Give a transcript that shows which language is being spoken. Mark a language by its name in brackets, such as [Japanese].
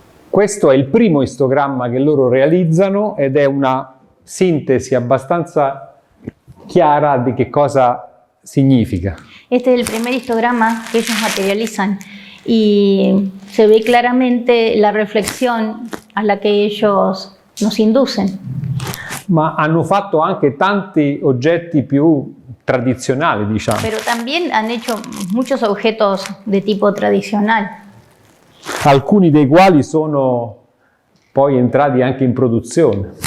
[Italian] Questo è il primo istogramma che loro realizzano ed è una sintesi abbastanza chiara di che cosa significa. [Spanish] Este es el primer histograma que ellos materializan y se ve claramente la reflexión a la que ellos nos inducen. [Italian] Ma hanno fatto anche tanti oggetti più tradizionali, diciamo. [Spanish] Pero también han hecho muchos objetos de tipo tradicional. [Italian] Alcuni dei quali sono poi entrati anche in produzione.